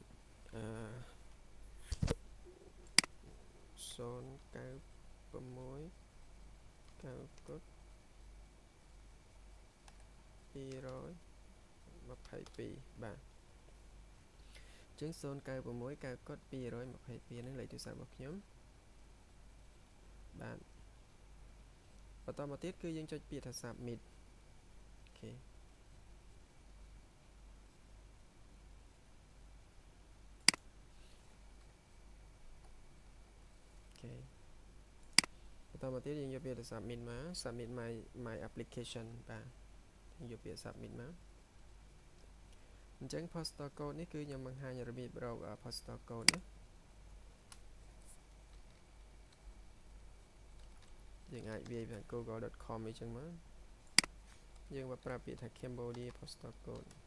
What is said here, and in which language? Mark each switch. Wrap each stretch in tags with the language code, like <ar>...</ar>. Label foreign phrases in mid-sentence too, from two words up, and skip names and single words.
<km>096 9 កុដ222បាទអញ្ចឹង096 9 កុដ222ហ្នឹងលេខទូរស័ព្ទរបស់ខ្ញុំបាទបន្តមកទៀតគឺយើងចុចពាក្យថា submit អូខេ បន្តមកទៀតយើងយកពាក្យថា submit មក</km> <en>submit my application</en> <km>បាទយើងយកពាក្យ submit មកអញ្ចឹង</km> <en>postal code</en> <km>នេះគឺខ្ញុំបង្ហាញរបៀបរក</km> <en>postal code</en> <km>ណា យើងអាចវាយពី google.com អីចឹងមកយើងមកប្រាប់ពាក្យថា</km> <en>Cambodia postal code</en>